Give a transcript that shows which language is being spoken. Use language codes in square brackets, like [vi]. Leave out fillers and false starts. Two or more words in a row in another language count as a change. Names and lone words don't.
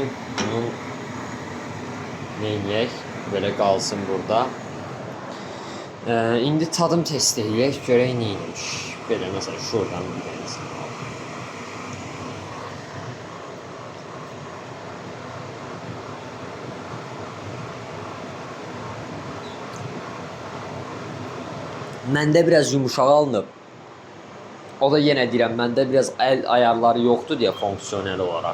[az] Bunun neyniyək? Böyle qalsın burada. İndi tadım test eləyək. Görək neymiş. Belə [tr] mesela şuradan bir tanesi. [az] Məndə biraz yumuşaq alınıb. O da yine deyirəm, məndə biraz [tr] el ayarları yoktu diye fonksiyonel olarak.